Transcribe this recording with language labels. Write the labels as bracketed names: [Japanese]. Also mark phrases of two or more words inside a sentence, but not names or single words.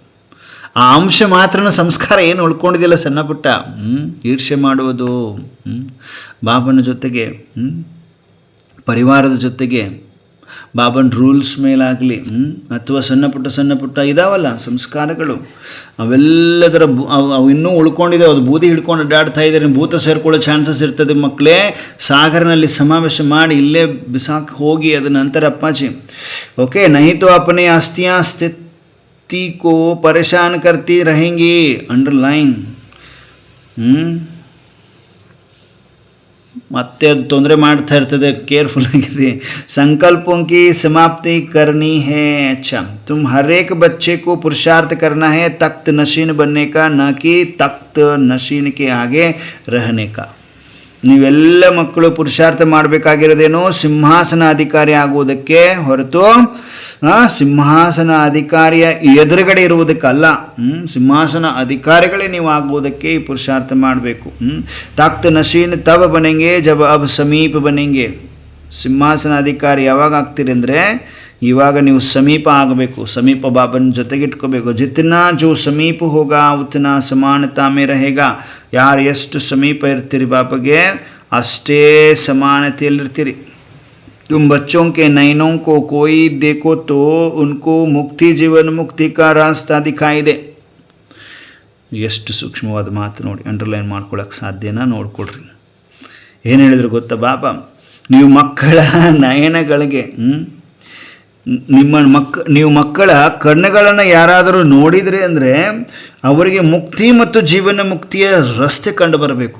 [Kannada] ಆ ಅಂಶ ಮಾತ್ರ ಸಂಸ್ಕಾರ ಏನು ಉಳ್ಕೊಂಡಿದೆಯಲ್ಲ ಸಣ್ಣ ಪುಟ್ಟ, ಈರ್ಷೆ ಮಾಡುವುದು, ಬಾಬನ ಜೊತೆಗೆ ಪರಿವಾರದ ಜೊತೆಗೆ ಬಾಬನ ರೂಲ್ಸ್ ಮೇಲಾಗಲಿ ಅಥವಾ ಸಣ್ಣ ಪುಟ್ಟ ಇದಾವಲ್ಲ ಸಂಸ್ಕಾರಗಳು, ಅವೆಲ್ಲದರ ಅವು ಇನ್ನೂ ಉಳ್ಕೊಂಡಿದೆ. ಅದು ಬೂದಿ ಹಿಡ್ಕೊಂಡು ಅಡ್ಡಾಡ್ತಾ ಇದ್ದಾರೆ, ಭೂತ ಸೇರ್ಕೊಳ್ಳೋ ಚಾನ್ಸಸ್ ಇರ್ತದೆ. ಮಕ್ಕಳೇ ಸಾಗರನಲ್ಲಿ ಸಮಾವೇಶ ಮಾಡಿ ಇಲ್ಲೇ ಬಿಸಾಕಿ ಹೋಗಿ ಅದನ್ನ ನಂತರ ಅಪ್ಪಾಜಿ. [Hindi] ಓಕೆ, नहीं तो अपने अस्थियां स्थिति को परेशान करती रहेंगी. अंडरलाइन. [Kannada] ಮತ್ತೆ ಅದು ತೊಂದರೆ ಮಾಡ್ತಾ ಇರ್ತದೆ, ಕೇರ್ಫುಲ್ ಆಗಿರಿ. [Hindi] संकल्पों की समाप्ति करनी है. अच्छा, तुम हर एक बच्चे को पुरुषार्थ करना है तख्त नशीन बनने का, न कि तख्त नशीन के आगे रहने का. [Kannada] ನೀವೆಲ್ಲ ಮಕ್ಕಳು ಪುರುಷಾರ್ಥ ಮಾಡಬೇಕಾಗಿರೋದೇನು, ಸಿಂಹಾಸನ ಅಧಿಕಾರಿ ಆಗುವುದಕ್ಕೆ ಹೊರತು ಸಿಂಹಾಸನ ಅಧಿಕಾರಿಯ ಎದುರುಗಡೆ ಇರುವುದಕ್ಕಲ್ಲ. ಸಿಂಹಾಸನ ಅಧಿಕಾರಿಗಳೇ ನೀವು ಆಗುವುದಕ್ಕೆ ಈ ಪುರುಷಾರ್ಥ ಮಾಡಬೇಕು. [Hindi] तख्त नशीन तब बनेंगे जब अब समीप बनेंगे. [Kannada] ಸಿಂಹಾಸನ ಅಧಿಕಾರಿ ಯಾವಾಗ ಆಗ್ತೀರಿ ಅಂದರೆ ಇವಾಗ ನೀವು ಸಮೀಪ ಆಗಬೇಕು, ಸಮೀಪ ಬಾಬನ ಜೊತೆಗೆ ಇಟ್ಕೋಬೇಕು. [Hindi] जितना जो समीप होगा उतना समानता में रहेगा. [Kannada] ಯಾರು ಎಷ್ಟು ಸಮೀಪ ಇರ್ತೀರಿ ಬಾಬಗೆ ಅಷ್ಟೇ ಸಮಾನತೆಯಲ್ಲಿರ್ತೀರಿ. [Hindi] तुम बच्चों के नयनों को कोई देखो तो उनको मुक्ति जीवन मुक्ति का रास्ता दिखाई दे. [Kannada] ಎಷ್ಟು ಸೂಕ್ಷ್ಮವಾದ ಮಾತು ನೋಡಿ, ಅಂಡರ್ಲೈನ್ ಮಾಡ್ಕೊಳ್ಳೋಕೆ ಸಾಧ್ಯನಾ ನೋಡ್ಕೊಡ್ರಿ. ಏನು ಹೇಳಿದ್ರು ಗೊತ್ತಾ ಬಾಬಾ, ನೀವು ಮಕ್ಕಳ ನಯನಗಳಿಗೆ ನೀವು ಮಕ್ಕಳ ಕಣ್ಣುಗಳನ್ನು ಯಾರಾದರೂ ನೋಡಿದರೆ ಅಂದರೆ ಅವರಿಗೆ ಮುಕ್ತಿ ಮತ್ತು ಜೀವನ ಮುಕ್ತಿಯ ರಸ್ತೆ ಕಂಡು ಬರಬೇಕು.